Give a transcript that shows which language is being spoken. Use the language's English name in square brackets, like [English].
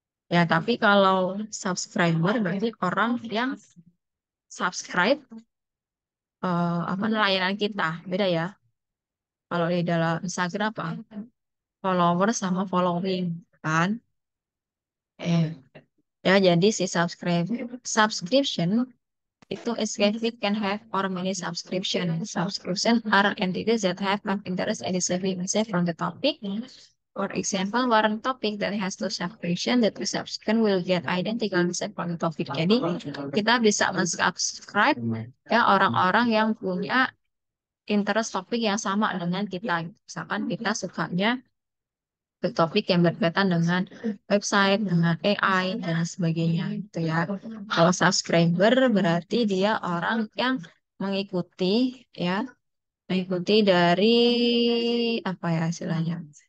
[Indonesian] ya tapi kalau subscriber berarti orang yang subscribe apa layanan kita beda ya kalau di dalam Instagram apa follower sama following kan ya jadi si subscription itu [English] SKF can have or many subscription. Subscription are entities that have an interest in receiving message from the topic. For example, one topic that has two subscription, that the subscription will get identical message from the topic. [Indonesian] Jadi kita bisa mensubscribe ya orang-orang yang punya interest topik yang sama dengan kita. Misalkan kita sukanya ke topik yang berkaitan dengan website, dengan AI, dan sebagainya gitu ya. Kalau subscriber berarti dia orang yang mengikuti ya, mengikuti dari apa ya istilahnya.